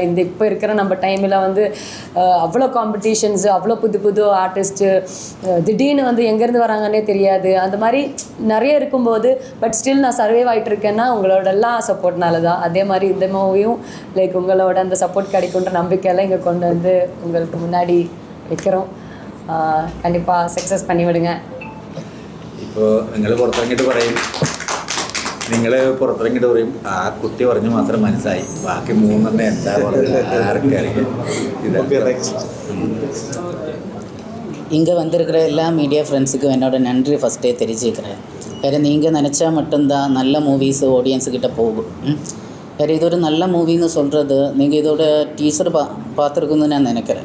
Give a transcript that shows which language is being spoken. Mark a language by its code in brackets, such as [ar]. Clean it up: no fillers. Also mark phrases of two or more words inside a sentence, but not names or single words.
[ta] இந்த இப்போ இருக்கிற நம்ம டைமில் வந்து அவ்வளோ காம்படிஷன்ஸு, அவ்வளோ புது ஆர்டிஸ்ட்டு திடீர்னு வந்து எங்கேருந்து வராங்கன்னே தெரியாது. அந்த மாதிரி நிறைய இருக்கும்போது [en] but still [ta] நான் சர்வைவ் ஆகிட்டு இருக்கேன்னா உங்களோடலாம் சப்போர்ட்னால தான். அதே மாதிரி இந்த மூவியும் லைக் உங்களோட அந்த சப்போர்ட் கிடைக்குன்ற நம்பிக்கையெல்லாம் இங்கே கொண்டு வந்து உங்களுக்கு முன்னாடி வைக்கிறோம். கண்டிப்பா சக்சஸ் பண்ணி விடுங்க. [ml] ഇപ്പോൾ നിങ്ങൾ പുറത്തിറങ്ങിയിട്ട് പറയും ആ കുട്ടി പറഞ്ഞു മാത്രം മനസ്സായി, ബാക്കി 3 എന്താ പറഞ്ഞത് ആർക്കറിയാം. [ta] இங்கே வந்திருக்கிற எல்லா மீடியா ஃப்ரெண்ட்ஸுக்கும் என்னோட நன்றி ஃபஸ்ட்டே தெரிஞ்சுக்கிறேன். வேறு நீங்கள் நினச்சா மட்டும்தான் நல்ல மூவிஸ் ஆடியன்ஸுக்கிட்ட போகும். வேறு இது ஒரு நல்ல மூவின்னு சொல்கிறது நீங்கள் இதோட டீசர் பார்த்துருக்குன்னு நான் நினைக்கிறேன்.